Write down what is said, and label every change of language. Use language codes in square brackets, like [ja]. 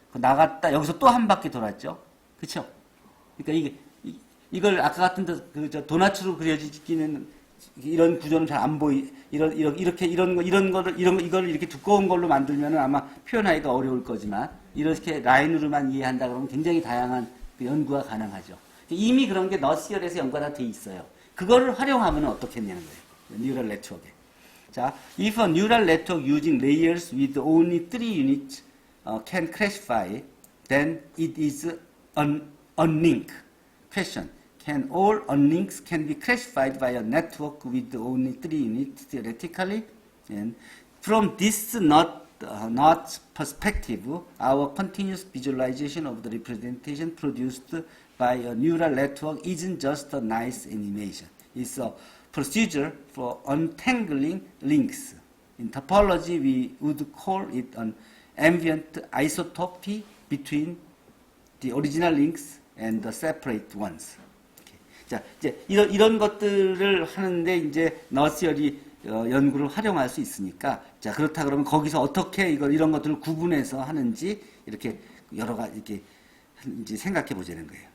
[ko] 나갔다 여기서 또 한 바퀴 돌았죠. 그렇죠? 그러니까 이걸 아까 같은 도나츠로 그려지기는 이런 구조는 잘 안 이걸 이렇게 두꺼운 걸로 만들면은 아마 표현하기가 어려울 거지만 이렇게 라인으로만 이해한다 그러면 굉장히 다양한 연구가 가능하죠. 이미 그런 게 너스열에서 연구가 다 돼 있어요. 그거를 활용하면 어떻게 했냐는 거예요. 뉴럴 네트워크에. [en] 자, if a neural network using layers with only 3 units can classify, then it is unlinked. Question. Can all unlinks can be classified by a network with only 3 units theoretically? And from this not perspective, our continuous visualization of the representation produced by a neural network isn't just a nice animation. It's a procedure for untangling links. In topology, we would call it an ambient isotopy between the original links and the separate ones. Okay. [ko] 자, 이제 이런 것들을 하는데 이제 너스열이 연구를 활용할 수 있으니까, 자, 그렇다 그러면 거기서 어떻게 이런 것들을 구분해서 하는지 이렇게 여러 가지 이렇게 이제 생각해 보자는 거예요.